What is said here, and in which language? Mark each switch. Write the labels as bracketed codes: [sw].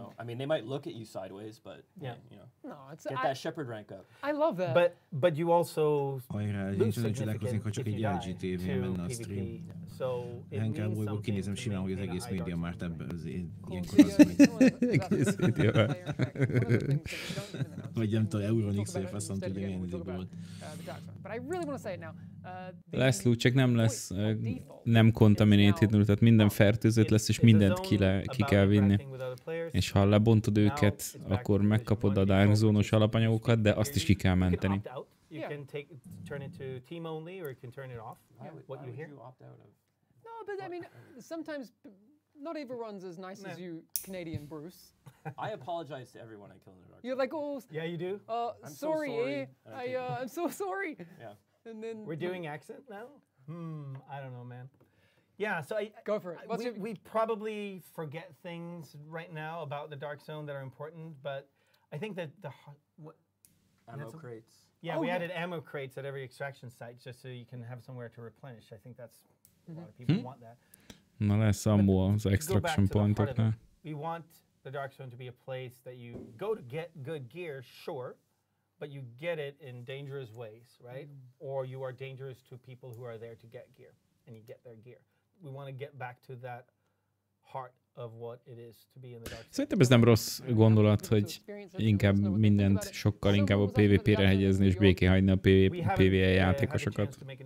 [en] I mean, they might look at you sideways, but get that shepherd rank up. I love that. But you also lose significant if you die to PvP. So it means something to maintain a high Dark Zone. [hu] Egész videóban. Vagy nem tudom, Euronix, hogy faszom tudja, milyen időben. [en] But I really want to say it now. [hu] Lesz loot, csak nem lesz nem contaminated, tehát minden fertőzött lesz, és mindent ki kell vinni. És ha lebontod őket, akkor megkapod a Dark Zone-os alapanyagokat, de azt is ki kell menteni. [en] You can turn it to team only, or you can turn it off. What you hear? No, but I mean, sometimes not everyone's as nice as you, Canadian Bruce. I apologize to everyone I kill in the Dark Zone. You're like, oh, yeah, you do. I'm sorry. I'm so sorry. Yeah. And then we're doing accent now. I don't know, man. Yeah, so go for it. We probably forget things right now about the Dark Zone that are important, but I think that ammo crates. Yeah, we added ammo crates at every extraction site just so you can have somewhere to replenish. I think that's a lot of people want that. [hu] Na lesz ammo az extraction pointoknál. [en] We want the Dark Zone to be a place that you go to get good gear, sure, but you get it in dangerous ways, right? Or you are dangerous to people who are there to get gear, and you get their gear. We want to get back to that heart of what it is to be in the dark side. [hu] Szerintem ez nem rossz gondolat, hogy inkább mindent sokkal inkább a PvP-re hegyezni, és békén hagyni a PvE játékosokat.